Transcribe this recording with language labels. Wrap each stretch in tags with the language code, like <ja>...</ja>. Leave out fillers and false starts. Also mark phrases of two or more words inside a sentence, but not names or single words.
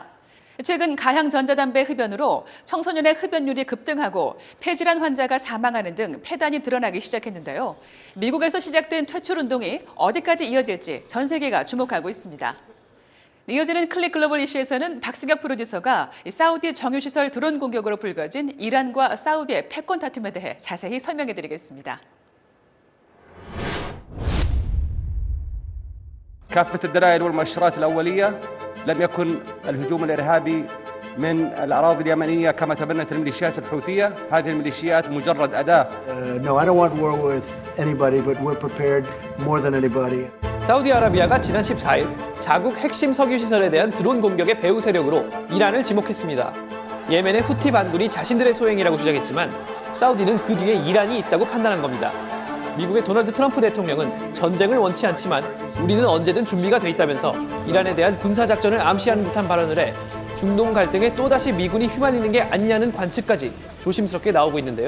<ko>최근 가향 전자담배 흡연으로 청소년의 흡연율이 급등하고 폐질환 환자가 사망하는 등 폐단이 드러나기 시작했는데요. 미국에서 시작된 퇴출 운동이 어디까지 이어질지 전 세계가 주목하고 있습니다. 이어지는 클릭 글로벌 이슈에서는 박승혁 프로듀서가 사우디 정유시설 드론 공격으로 불거진 이란과 사우디의 패권 다툼에 대해 자세히 설명해드리겠습니다.</ko> <ar>كافة الدلائل والمؤشرات الأولية لم يكن الهجوم الإرهابي من الأراضي اليمنية كما تبنت الميليشيات الحوثية. هذه الميليشيات مجرد أداة.</ar> <en>No, I don't want war with anybody, but we're prepared more than anybody.</en> <ko>사우디아라비아가 지난 14일 자국 핵심 석유 시설에 대한 드론 공격의 배후 세력으로 이란을 지목했습니다. 예멘의 후티 반군이 자신들의 소행이라고 주장했지만 사우디는 그 뒤에 이란이 있다고 판단한 겁니다. 미국의 도널드 트럼프 대통령은 전쟁을 원치 않지만 우리는 언제든 준비가 돼 있다면서 이란에 대한 군사작전을 암시하는 듯한 발언을 해 중동 갈등에 또다시 미군이 휘말리는 게 아니냐는 관측까지 조심스럽게 나오고 있는데요.</ko>